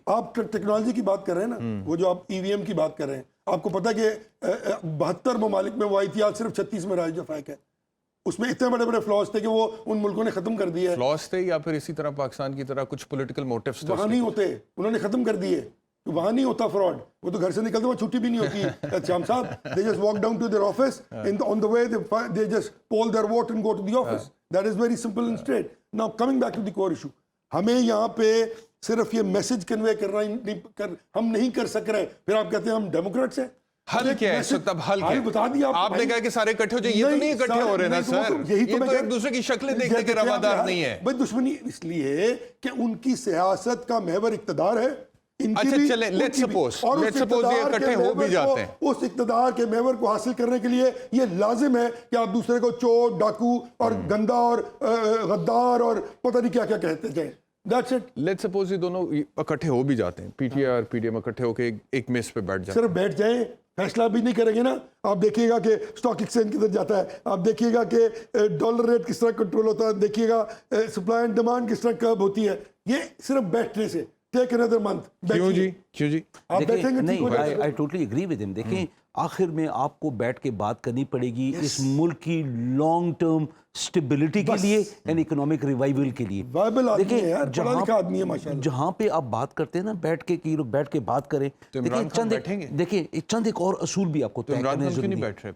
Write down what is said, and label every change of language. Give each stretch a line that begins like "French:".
Urdu: آپ ٹیکنالوجی کی بات کر رہے ہیں نا, وہ جو آپ ای وی ایم کی بات کر رہے ہیں, آپ کو پتا کہ 72 ممالک میں وہ آئی تھی, آج صرف 36 میں رائج فائق ہے. اس میں اتنے بڑے بڑے فلاز تھے کہ وہ ان ملکوں نے ختم کر دیے. فلاز تھے یا پھر اسی طرح پاکستان کی طرح کچھ پولیٹیکل موٹیوز تھے؟ وہاں نہیں ہوتے, انہوں نے ختم کر دیے. وہاں نہیں ہوتا فراڈ, وہ تو گھر سے نکلتے وہاں چھٹی بھی نہیں ہوتی.
English: شام صاحب they just walk down to their office on the way they just poll their vote and go to the office. That is very simple and straight. Now coming back to the core issue,
Urdu: ہمیں یہاں پہ صرف یہ message convey کرنا ہم نہیں کر سک رہے, پھر آپ کہتے ہیں ہم ڈیموکریٹس ہیں. حل کیا ہے اس وقت؟ اب حل کیا بتا دیا آپ نے کہا کہ سارے اکٹھے ہو جائیں, یہ تو نہیں اکٹھے ہو رہے نا سر, یہ تو ایک دوسرے کی شکلیں دیکھنے کے روادار نہیں ہے. بھائی دشمنی اس لیے کہ ان کی سیاست کا محور اقتدار ہے. اچھا چلیں
English: let's suppose
Urdu: یہ اکٹھے ہو بھی جاتے ہیں, اس اقتدار کے محور کو حاصل کرنے کے لیے یہ لازم ہے کہ آپ دوسرے کو چور, ڈاکو اور گندا اور غدار اور پتہ نہیں کیا کیا کہتے جائیں.
English: That's it. Let's suppose
Urdu: یہ دونوں اکٹھے ہو بھی جاتے ہیں, پی ٹی آئی اور پی ڈی ایم اکٹھے ہو کے ایک میز پہ بیٹھ جاتے ہیں. صرف بیٹھ جائیں, فیصلہ بھی نہیں کریں گے نا. آپ دیکھیے گا کہ اسٹاک ایکسچینج کدھر جاتا ہے, آپ دیکھیے گا کہ ڈالر ریٹ کس طرح کنٹرول ہوتا ہے, دیکھیے گا سپلائی اینڈ ڈیمانڈ کس طرح کرب ہوتی ہے. یہ صرف بیٹھنے سے.
English: Take another month.
Urdu: کیوں جی آپ بیٹھیں گے نہیں,
English: I totally agree with him.
Urdu: دیکھیں آخر میں آپ کو بیٹھ کے بات کرنی پڑے گی اس ملک کی لانگ ٹرم سٹیبلٹی کے لیے
English: and economic revival
Urdu: کے لیے. دیکھیں جہاں پہ آپ بات کرتے ہیں نا بیٹھ کے کہ لوگ بیٹھ کے بات کریں, دیکھیں چند ایک اور اصول بھی آپ کو طے کرنے ضروری ہے.